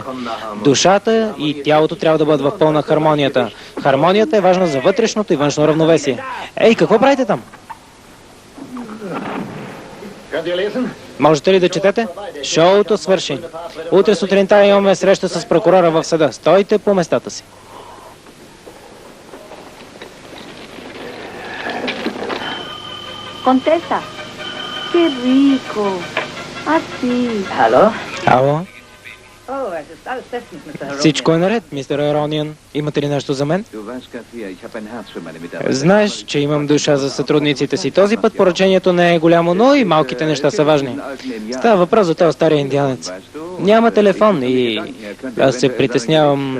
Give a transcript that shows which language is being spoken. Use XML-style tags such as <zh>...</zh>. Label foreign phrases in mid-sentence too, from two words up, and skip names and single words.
<bg>Душата и тялото трябва да бъдат в пълна хармонията. Хармонията е важна за вътрешното и външно равновесие. Какво правите там? Можете ли да четете? Шоуто свърши. Утре сутринта имаме среща с прокурора в съда. Стойте по местата си.</bg> <es>Contesta. Qué rico. Así.</es> <bg>Ало? Всичко е наред, мистер Роуниан. Имате ли нещо за мен? Знаеш, че имам душа за сътрудниците си. Този път поръчението не е голямо, но и малките неща са важни. Става въпрос за този стария индианец. Няма телефон и аз се притеснявам.</bg>